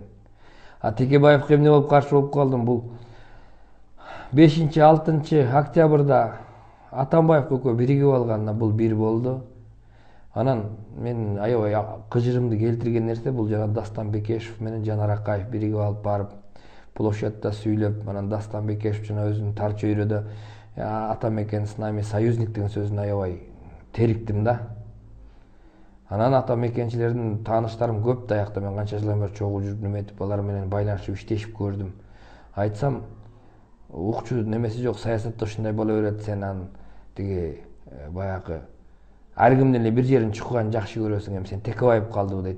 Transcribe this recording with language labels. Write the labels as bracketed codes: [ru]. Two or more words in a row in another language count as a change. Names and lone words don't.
[ky] Текебаевге эмне болуп каршы болуп калдым? Бул 5-6 октябрда Атамбаев экөө биригип алганына бул бир болду. Анан мен аябай кыжырымды келтирген нерсе бул жана Дастан Бекешев менен Жанар Акаев биригип алып барып площадьда сүйлөп, анан Дастан Бекешев жана өзүнүн тар чөйрөдө Атамекен [ru] с нами союзник [ky] деген сөзүн аябай териктим да. Анан атамекенчилердин тааныштарым көп даякта, мен канча жылдан бери чогуу жүрүп неметип алар менен байланышып иштешип көрдүм. Айтсам, укчу немеси жок, саясатта ушундай боло берет, сен анын тиги баягы ар кимдин эле бир жерин чукуганын жакшы көрөсүң, эми сен Текебаев калдыбы дейт.